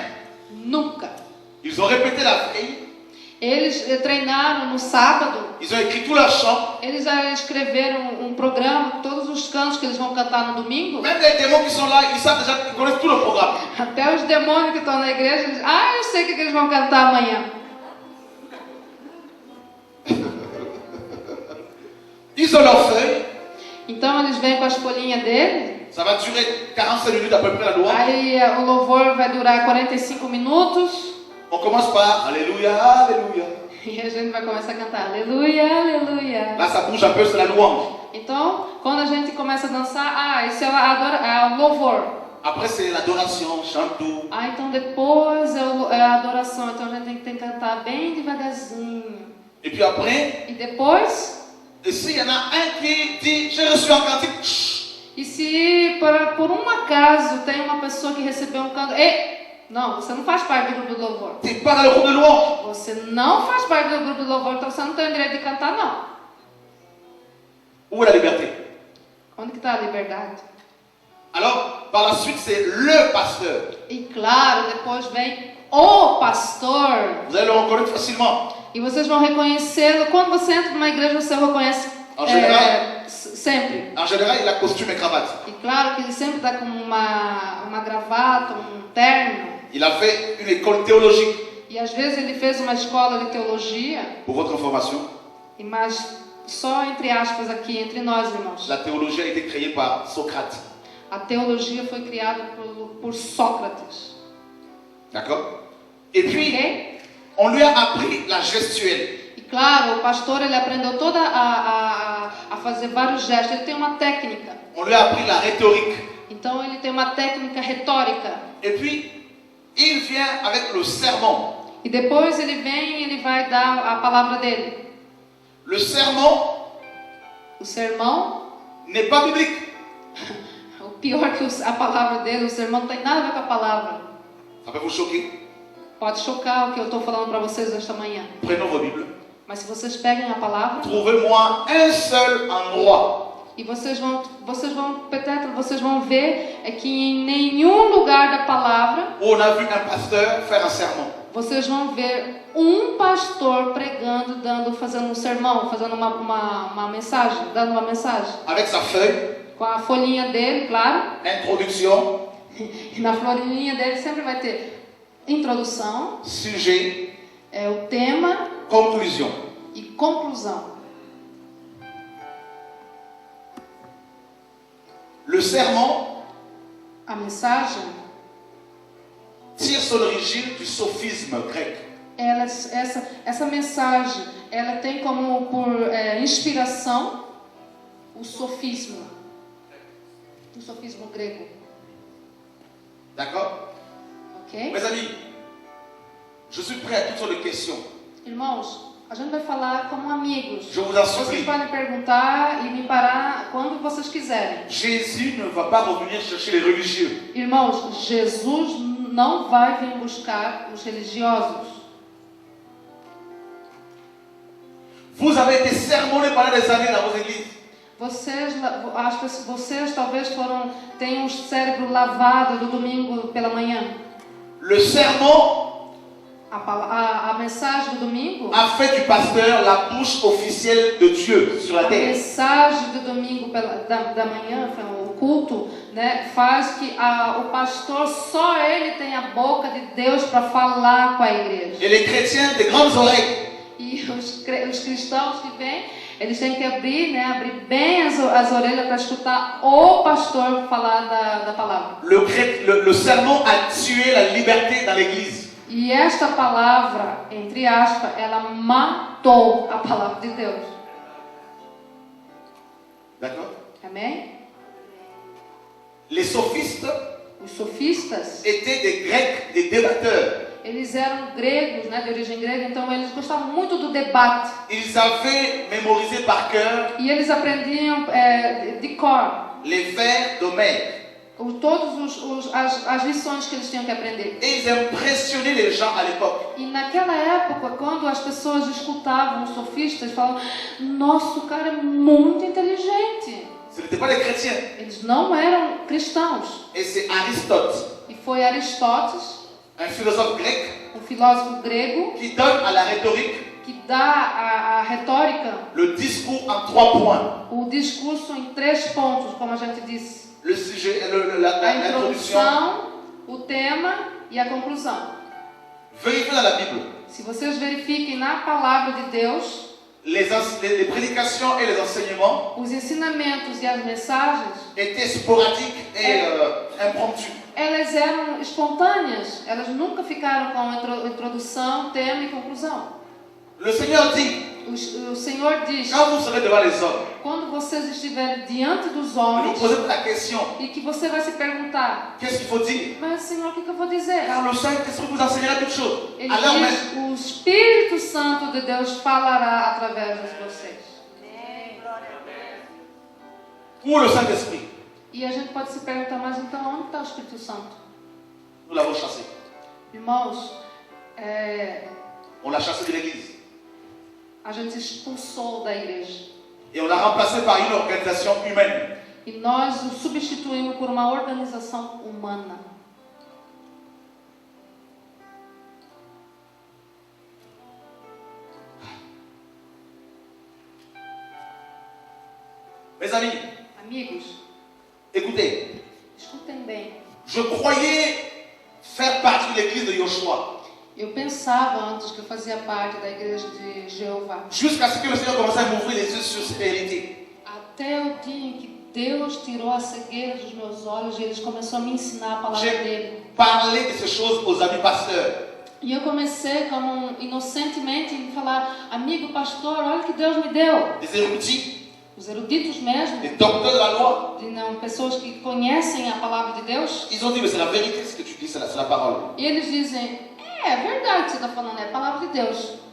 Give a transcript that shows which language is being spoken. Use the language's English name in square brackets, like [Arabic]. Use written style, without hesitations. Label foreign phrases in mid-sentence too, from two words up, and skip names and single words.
[Portuguese] Nunca. [French] Ils ont répété la veille, [Portuguese] Eles treinaram no sábado. [French] ils ont écrit tous leurs chants. [Portuguese] Eles já escreveram um programa, todos os cantos que eles vão cantar no domingo. [French] Même les démons qui sont là, ils savent déjà, ils connaissent tout le programme. [Portuguese] Até os demônios que estão na igreja, eles, eu sei o que eles vão cantar amanhã. [French] Ils ont leurs feuilles. [Portuguese] Então eles vêm com as folhinhas dele. [French] Ça va durer 45 minutes à peu près la louange. [Portuguese] Aí o louvor vai durar 45 minutos. [French] On commence par Alléluia, Alléluia. [Portuguese] E a gente vai começar a cantar Aleluia, Aleluia. [French] Là, ça bouge un peu, c'est la louange. [Portuguese] Então, quando a gente começa a dançar, esse é o louvor. [French] Après, c'est l'adoration, chante tout. [Portuguese] Então depois é a adoração. Então a gente tem que cantar bem devagarzinho. [French] Et puis après, [Portuguese] E depois, [French] et s'il y en a un qui dit j'ai reçu un cantique, chut, [Portuguese] e se por um acaso tem uma pessoa que recebeu um canto, não, você não faz parte do grupo de louvor. [French] t'es pas dans le groupe de louange. [Portuguese] Você não faz parte do grupo de louvor, então você não tem o direito de cantar, não. [French] Où est la liberté? [Portuguese] Onde que está a liberdade? [French] Alors, par la suite, c'est le pasteur. [Portuguese] E claro, depois vem o pastor. [French] Vous allez le reconnaître facilement. [Portuguese] E vocês vão reconhecê-lo. Quando você entra numa igreja, você o reconhece sempre. [French] En général, il a costume et cravate. [Portuguese] E claro que ele sempre está com uma gravata, um terno. [French] Il a fait une école théologique. [Portuguese] E às vezes ele fez uma escola de teologia. [French] Pour votre information, [Portuguese] Mas só entre aspas aqui, entre nós, irmãos. [French] la théologie a été créée par Socrate. [Portuguese] A teologia foi criada por Sócrates. [French] D'accord? Et puis, [Portuguese] Ok? [French] on lui a appris la gestuelle. [Portuguese] E claro, o pastor ele aprendeu toda a fazer vários gestos. Ele tem uma técnica. [French] On lui a appris la rhétorique. [Portuguese] Então ele tem uma técnica retórica. [French] Et puis, il vient avec le sermon. [Portuguese] E depois ele vem e ele vai dar a palavra dele. [French] Le sermon [Portuguese] O sermão, [French] n'est pas biblique. [Portuguese] o pior que a palavra dele, o sermão não tem nada a ver com a palavra. [French] Ça peut vous choquer. [Portuguese] Pode chocar o que eu estou falando para vocês esta manhã. [French] Prenons vos Bibles. [Portuguese] Mas se vocês peguem a palavra [French] Trouvez-moi un seul endroit [Portuguese] e vocês vão ver que em nenhum lugar da palavra [French] où on a vu un pasteur faire un sermon. [Portuguese] vocês vão ver um pastor pregando, fazendo um sermão, fazendo uma mensagem, dando uma mensagem. [French] Avec sa feuille, [Portuguese] Com a folhinha dele, claro. [French] introduction, [Portuguese] E na folhinha dele sempre vai ter introdução, [French] sujet, [Portuguese] o tema [French] conclusion. [Portuguese] e conclusão. [French] Le sermon [Portuguese] A mensagem, [French] tire son origine du sophisme grec. [Portuguese] essa mensagem, ela tem como por inspiração o sofismo grego. [French] D'accord? [Portuguese] Ok? [French] Mes amis, je suis prêt à toutes sortes de questions. [Portuguese] Irmãos, a gente vai falar como amigos. [French] Je vous en [Portuguese] Vocês [French] supplie. [Portuguese] podem perguntar e me parar quando vocês quiserem. [French] Jésus ne va pas revenir chercher les religieux. [Portuguese] Irmãos, Jesus não vai vir buscar os religiosos. [French] Vous avez été sermonnés pendant des années dans vos églises. [Portuguese] Vocês talvez tenham o cérebro lavado do domingo pela manhã. [French] Le sermon [Portuguese] A mensagem do domingo, [French] a fait du pasteur la bouche officielle de Dieu sur la [Portuguese] a [French] terre. [Portuguese] mensagem do domingo da manhã, o culto, né, faz que o pastor, só ele tem a boca de Deus para falar com a igreja. [French] Et les chrétiens, des grandes oreilles. [Portuguese] E os cristãos que vêm, eles têm que abrir bem as orelhas para escutar o pastor falar da palavra. [French] Le sermon a tué la liberté dans l'église. [Portuguese] E esta palavra, entre aspas, ela matou a palavra de Deus. [French] D'accord? [Portuguese] Amém? [French] Les sophistes [Portuguese] Os sofistas, [French] étaient des Grecs, des débatteurs. [Portuguese] eles eram gregos, né, de origem grega, então eles gostavam muito do debate. [French] Ils avaient mémorisé par cœur [Portuguese] E eles aprendiam de cor [French] les vers d'Homère. [Portuguese] as lições que eles tinham que aprender. [French] Et ils impressionnaient les gens à l'époque. [Portuguese] E naquela época, quando as pessoas escutavam os sofistas, falavam: nossa, o cara é muito inteligente. [French] Ce n'étaient pas les chrétiens. [Portuguese] Eles não eram cristãos. [French] Et c'est Aristote, [Portuguese] E foi Aristóteles, [French] un philosophe grec, [Portuguese] um filósofo grego, [French] qui donne à la rhétorique [Portuguese] que dá a retórica, [French] le discours en 3 points. [Portuguese] o discurso em 3 pontos, como a gente disse. [French] Le sujet, [Portuguese] A [French] l'introduction. [Portuguese] introdução, o tema e a conclusão. [French] Vérifiez dans la Bible. [Portuguese] Se vocês verifiquem na palavra de Deus, [French] Les prédications et les enseignements [Portuguese] os ensinamentos e as mensagens, [French] étaient sporadiques et impromptus. [Portuguese] elas eram espontâneas. Elas nunca ficaram com introdução, tema e conclusão. [French] Le Seigneur dit, [Portuguese] O Senhor diz: [French] quand vous serez devant les hommes, [Portuguese] quando vocês estiverem diante dos [French] vous [Portuguese] homens, [French] posez la question, [Portuguese] e que você vai se perguntar: [French] qu'est-ce qu'il faut dire? [Portuguese] mas Senhor, o que eu vou dizer? [French] Car le Saint-Esprit vous enseignera toutes choses. [Portuguese] Ele [French] Alors même, [Portuguese] diz: o Espírito Santo de Deus falará através de vocês. [French] où est le Saint-Esprit? [Portuguese] E a gente pode se perguntar: mas então onde está o Espírito Santo? [French] Nous l'avons chassé. [Portuguese] Irmãos, [French] On l'a chassé de l'église. [Portuguese] a gente expulsou da igreja. [French] Et on l'a remplacé par une organisation humaine. [Portuguese] E nós o substituímos por uma organização humana. [French] Mes amis, [Portuguese] Amigos, [French] écoutez, [Portuguese] escutem bem. [French] je croyais faire partie de l'église de Yoshua. [Portuguese] Eu pensava antes que eu fazia parte da igreja de Jeová. [French] Jusqu'à ce que le Seigneur commence à m'ouvrir les yeux sur cette réalité. [Portuguese] Até o dia em que Deus tirou a cegueira dos meus olhos e Ele começou a me ensinar a palavra dele. [French] J'ai parlé de ces choses aux amis pasteurs. [Portuguese] E eu comecei como inocentemente a falar: amigo pastor, olha o que Deus me deu. [French] Des érudits, [Portuguese] Os eruditos mesmo, [French] des docteurs de la loi. [Portuguese] de não, pessoas que conhecem a palavra de Deus, [French] Ils ont dit, mais c'est la vérité ce que tu dis, c'est la parole. [Portuguese] e eles dizem: é verdade o que você está falando, é a palavra de Deus.